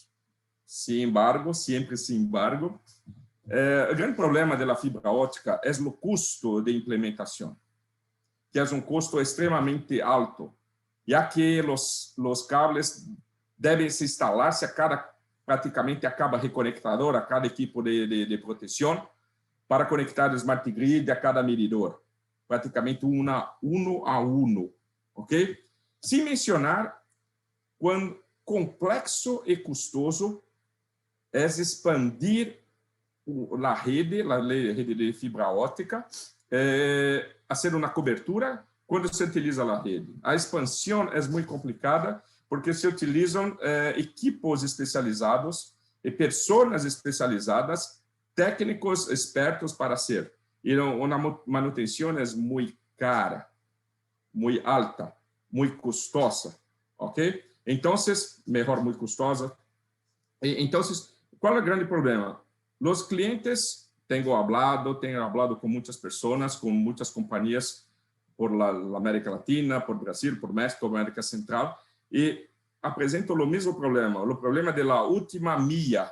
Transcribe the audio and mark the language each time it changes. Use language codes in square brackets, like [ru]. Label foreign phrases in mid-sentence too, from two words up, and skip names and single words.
[es] Sin embargo, [pt] o grande problema da fibra óptica é o custo de implementação, que é um custo extremamente alto, já que os cables devem se instalar-se praticamente a cada reconectador, a cada equipo de proteção, para conectar o smart grid a cada medidor, praticamente [es] uno a uno, [pt] ok? Sem mencionar quão complexo e custoso é expandir a rede de fibra óptica, fazer uma cobertura quando se utiliza a rede. A expansão é muito complicada porque se utilizam equipos especializados e pessoas especializadas, técnicos expertos [es] para hacer. [pt] E a manutenção é muito cara, muito alta, muito custosa, ok? Então, melhor, muito custosa. Então, qual é o grande problema? Os clientes, tenho hablado com muitas pessoas, com muitas companhias [es] por la [pt] América Latina, por Brasil, por México, América Central, e apresentam o mesmo problema, o problema da última milha.